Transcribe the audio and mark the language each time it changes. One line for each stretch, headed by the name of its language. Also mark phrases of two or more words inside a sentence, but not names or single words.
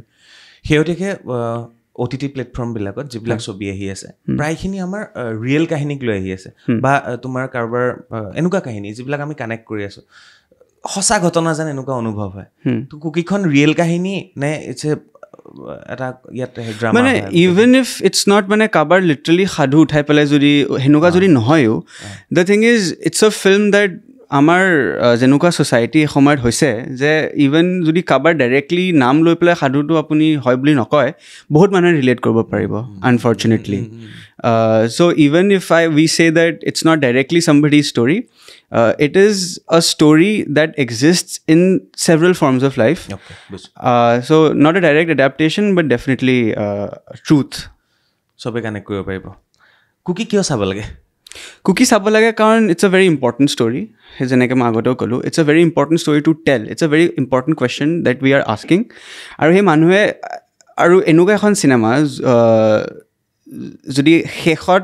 Assamese: শেহতীয়াকৈ OTT প্লেটফৰ্মবিলাকত যিবিলাক ছবি আহি আছে প্ৰায়খিনি আমাৰ ৰিয়েল কাহিনীক লৈ আহি আছে বা তোমাৰ কাৰোবাৰ এনেকুৱা কাহিনী যিবিলাক আমি কানেক্ট কৰি আছোঁ সঁচা ঘটনা যেন এনেকুৱা অনুভৱ হয় তো কুকিখন ৰিয়েল কাহিনী নে ইটছ এটা ইয়াতে ড্ৰামা মানে
English: even if it's not
Assamese: মানে কাৰোবাৰ লিটাৰেলি সাধু উঠাই পেলাই যদি সেনেকুৱা যদি নহয়ো
English: the thing is it's a film that
Assamese: আমাৰ যেনেকুৱা ছ'চাইটি সময়ত হৈছে যে ইভেন যদি কাৰোবাৰ ডাইৰেক্টলি নাম লৈ পেলাই সাধুটো আপুনি হয় বুলি নকয় বহুত মানুহে ৰিলেট কৰিব পাৰিব আনফৰ্চুনেটলি
English: so even if we say that it's not directly somebody's story it is a story that exists in several forms of life so not a direct adaptation but definitely truth
Assamese: চবে কানেক্ট কৰিব পাৰিব কুকি কিয় চাব লাগে কুকি চাব লাগে কাৰণ
English: it's a very important story to tell it's a very important question that we are asking
Assamese: আৰু সেই মানুহে আৰু এনেকুৱা এখন চিনেমা যদি শেষত